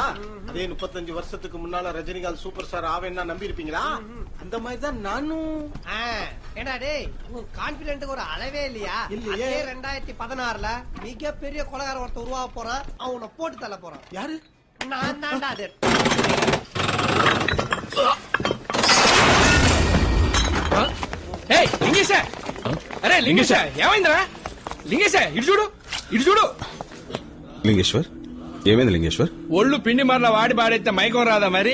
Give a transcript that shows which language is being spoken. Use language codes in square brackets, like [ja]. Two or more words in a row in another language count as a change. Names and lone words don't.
[ta] அதே 35 வருஷத்துக்கு முன்னால ரஜினிகாந்த் சூப்பர் ஸ்டார் ஆவேன்னா நம்பி இருப்பீங்களா? அந்த மாதிரி தான் நானும். ஏண்டா டேய், உன் கான்பிடென்ட்க்கு ஒரு அளவே இல்லையா? அதே 2016ல மிகப்பெரிய கொலைகார ஒருத்தர் உருவாக போறான். அவனை போட்டு தள்ள போறான். யாரு? நான் தான்டா அது. [te] లింగేశ, అరే లింగేశ, ఏమైందిరా? లింగేశ, ఇటు చూడు, ఇటు చూడు. లింగేశ్వర్, ఏమైంది లింగేశ్వర్? ఒళ్ళు పిండి మరలా వాడి పాడైతే మైకం రాదా మరి?